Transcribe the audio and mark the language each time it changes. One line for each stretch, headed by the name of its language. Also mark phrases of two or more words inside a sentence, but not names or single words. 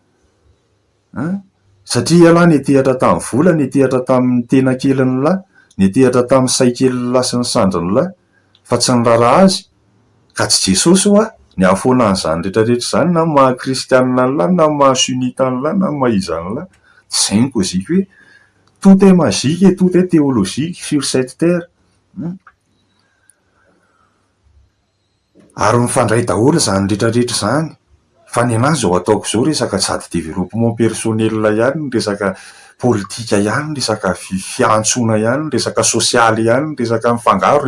Malagasy: satria elahy netehatra tamin'ny vola, netehatra tamin'ny tena keliny lahy, netehatra tamin'ny saikely lahy sy ny sandriny lahy, fa tsy ny raraha azy ka tsy Jesosy hoa ny ahafoana an'izany rehetrarehetra zany, na maha kristianina lahy na maha sunitany lahy na maha izany lahy. Zay ny kozika hoe
French: tout est magique et tout est théologique sur cette terre.
Malagasy: Ary mifandray daholo zany rehetrarehetra zany. Fa ny anazy zao ataoko zao resaka sady
French: développement personnel
Malagasy: ihany, resaka politika ihany, resaka fiantsona ihany, resaka sosialy ihany, resaka mifangaro,